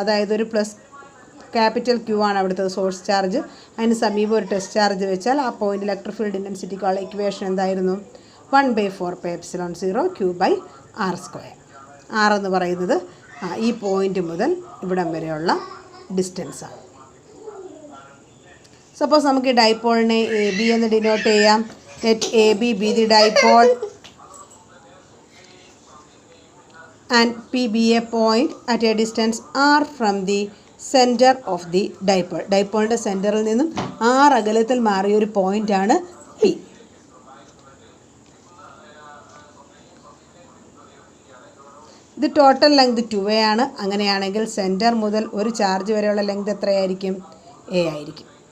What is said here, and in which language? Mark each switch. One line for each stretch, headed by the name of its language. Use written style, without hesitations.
Malayalam: അതായത് ഒരു capital Q ആണ് അവിടുത്തെ സോഴ്സ് ചാർജ്, അതിന് സമീപം ഒരു ടെസ്റ്റ് ചാർജ് വെച്ചാൽ ആ പോയിന്റ് ഇലക്ട്രിക് ഫീൽഡ് ഇൻറ്റൻസിറ്റിക്കുള്ള ഇക്വേഷൻ എന്തായിരുന്നു? 1/4πε0 q/r². r എന്ന് പറയുന്നത് ഈ പോയിന്റ് മുതൽ ഇവിടം വരെയുള്ള ഡിസ്റ്റൻസാണ്. സപ്പോസ് നമുക്ക് ഈ ഡൈപോളിനെ AB എന്ന് ഡിനോട്ട് ചെയ്യാം.
English: Let AB be the dipole and P be a point at a distance r from the center of the dipole.
Malayalam: ഡൈപോളിൻ്റെ സെൻറ്ററിൽ നിന്നും r അകലത്തിൽ മാറിയ ഒരു പോയിൻ്റാണ് P. ഇത് ടോട്ടൽ ലെങ്ത് 2a ആണ്. അങ്ങനെയാണെങ്കിൽ സെൻറ്റർ മുതൽ ഒരു ചാർജ് വരെയുള്ള ലെങ്ത് എത്രയായിരിക്കും? a ആയിരിക്കും.